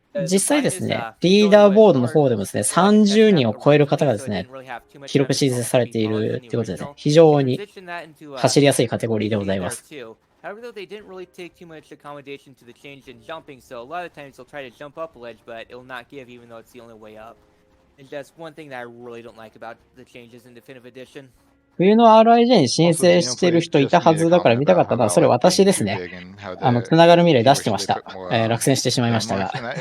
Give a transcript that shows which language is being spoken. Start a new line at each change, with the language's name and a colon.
Japanese: 実際ですね、リーダーボードの方でもですね、30人を超える方がですね、記録申請されているということでね、非常に走りやすいカテゴリーでございます。
English: However, though, they didn't really take too much accommodation to the change in jumping, so a lot of times they'll try to jump up a ledge, but it'll not give even though it's the only way up. And that's one thing that I really don't like about the changes in Definitive Edition.
Japanese: 冬の RIJ に申請してる人いたはずだから見たかったのは、それ私ですね。つながる未来出してました。落選してしまいましたが。